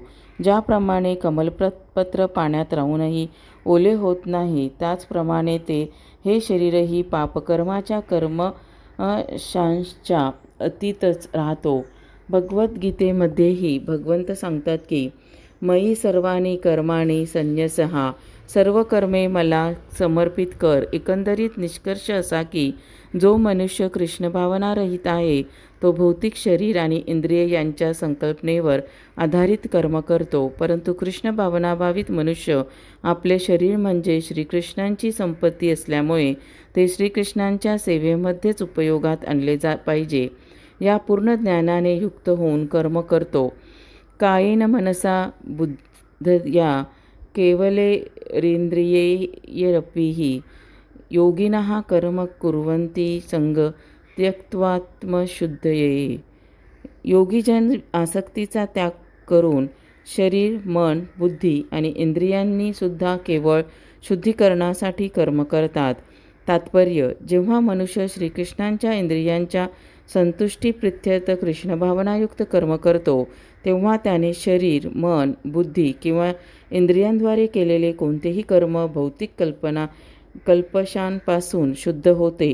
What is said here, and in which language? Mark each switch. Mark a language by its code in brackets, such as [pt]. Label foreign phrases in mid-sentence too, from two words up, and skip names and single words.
[mr] ज्याप्रमाणे कमलपत्र पाण्यात राहूनही ओले होत नाही, त्याचप्रमाणे हे शरीरही पापकर्माच्या कर्मशांच्या अतीतच राहतो. भगवद्गीतेमध्येही भगवंत सांगतात की [sa] मयि सर्वाणि कर्माणि संन्यसः, [mr] सर्व कर्मे मला समर्पित कर. एकंदरीत निष्कर्ष असा की जो मनुष्य कृष्ण भावनारहित आहे तो भौतिक शरीर आणि इंद्रिय यांच्या संकल्पनेवर आधारित कर्म करतो, परंतु कृष्ण भावनाभावित मनुष्य आपले शरीर म्हणजे श्रीकृष्णांची संपत्ती असल्यामुळे ते श्रीकृष्णांच्या सेवेमध्येच उपयोगात आणले पाहिजे या पूर्ण ज्ञानाने युक्त होऊन कर्म करतो. [sa] कायेन मनसा बुद्धया केवलैरिन्द्रियैरपि योगिनः कर्म कुर्वन्ति संग त्यक्त्वात्मशुद्धये. [mr] योगीजन आसक्तीचा त्याग करून शरीर, मन, बुद्धी आणि इंद्रियांनी सुद्धा केवळ शुद्धीकरणासाठी कर्म करतात. तात्पर्य: जेव्हा मनुष्य श्रीकृष्णांच्या इंद्रियांच्या संतुष्टीप्रित्यर्थ कृष्णभावनायुक्त कर्म करतो, तेव्हा त्याने शरीर, मन, बुद्धी किंवा इंद्रियांद्वारे केलेले कोणतेही कर्म भौतिक कल्पना कल्पशांपासून शुद्ध होते.